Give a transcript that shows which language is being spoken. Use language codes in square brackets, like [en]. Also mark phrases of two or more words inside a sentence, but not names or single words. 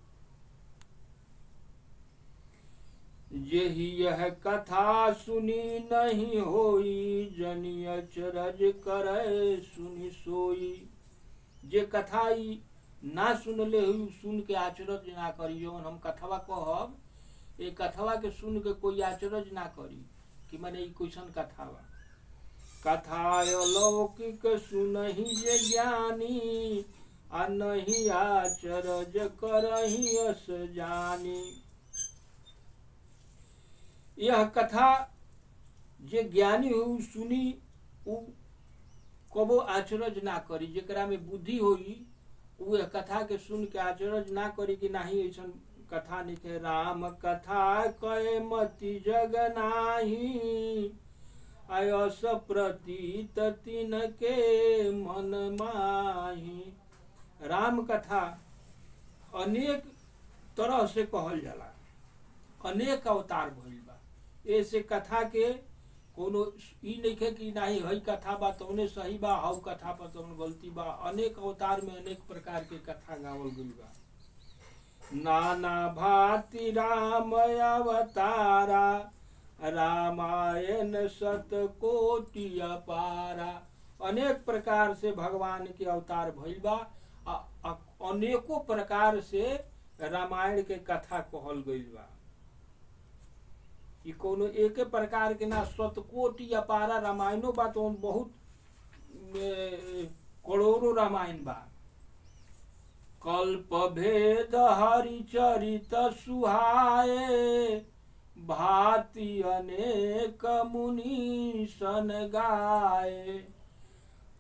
[awa] जेहि यह कथा सुनी नहीं होई, जनि अचरज करे सुनि सोई। [bho] जे कथा ना सुनले हुई सुन के आचरज ना करी। जौन हम कथवा कहब, ये कथवा के सुन के कोई आचरज ना करी कि माने कैसन कथा बा। [awa] कथा अलौकिक सुनहि जे ज्ञानी, आ नहीं आचरज करहि अस जानी। [bho] यह कथा जे ज्ञानी हो सुनी, उ कबो आचरज ना करी। जेकरा में बुद्धि होई उ यह कथा के सुन के आचरज ना करी कि नहीं ऐसा कथा निके। [awa] राम कथा कहे मति जग नाही, आयस प्रतीत तिन के मन माही। [bho] राम कथा अनेक तरह से कहल जाला, अनेक अवतार भइल बा। ऐसे कथा के कोनो ई नइखे कि नाही हई कथा बा तौने सही बा, हऊ कथा पर तौन गलती बा। अनेक अवतार में अनेक प्रकार के कथा गावल गइल बा। [awa] नाना भांति राम अवतारा, रामायण सत कोटि अपारा। [bho] अनेक प्रकार से भगवान के अवतार भइल बा, अनेकों प्रकार से रामायण के कथा कहल गइल बा। कि कोनो एक प्रकार के ना, शतकोटि अपारा रामायणों बा तो बहुत करोड़ों रामायण बा। [awa] कल्प भेद हरिचरित सुहाए, भांति अनेक मुनि सन गाए।